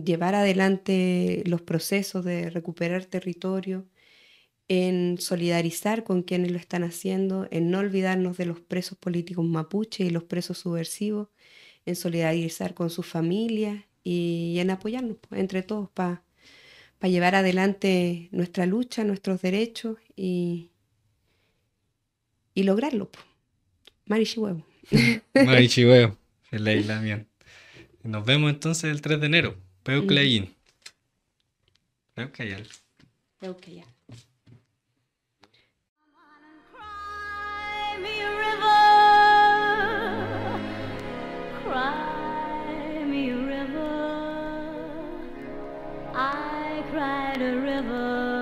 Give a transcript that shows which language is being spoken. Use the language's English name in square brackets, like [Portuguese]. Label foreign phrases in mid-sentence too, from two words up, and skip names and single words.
[Spanish] llevar adelante los procesos de recuperar territorio, en solidarizar con quienes lo están haciendo, en no olvidarnos de los presos políticos mapuche y los presos subversivos, en solidarizar con sus familias y en apoyarnos entre todos para llevar adelante nuestra lucha, nuestros derechos y lograrlo. Marichihuevo. [Mapuche] Marichihueo, Pelei lamien. [Spanish] Nos vemos entonces el 3 de enero. [Mapuche] Peucleyin. Peucayal. [Spanish] Creo que ya. [English] Cry me a river, cry me a river. I cried a river